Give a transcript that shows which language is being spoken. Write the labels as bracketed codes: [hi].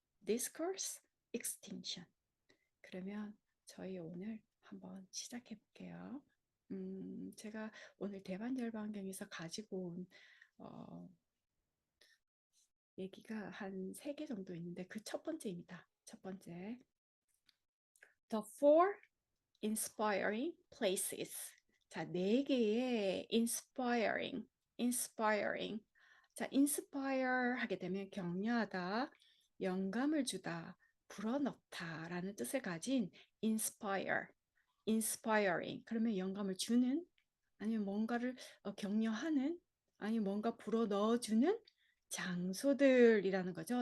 [en] discourse, extinction. [ko] 그러면 저희 오늘 한번 시작해 볼게요. 제가 오늘 대반 열반경에서 가지고 온 얘기가 한 3개 정도 있는데 그 첫 번째입니다. 첫 번째. [en] The four inspiring places. [ko] 자, 4개의 inspiring. 자, inspire 하게 되면 격려하다, 영감을 주다, 불어넣다라는 뜻을 가진 inspiring. 그러면 영감을 주는, 아니면 뭔가를 격려하는, 아니면 뭔가 불어넣어주는 장소들이라는 거죠.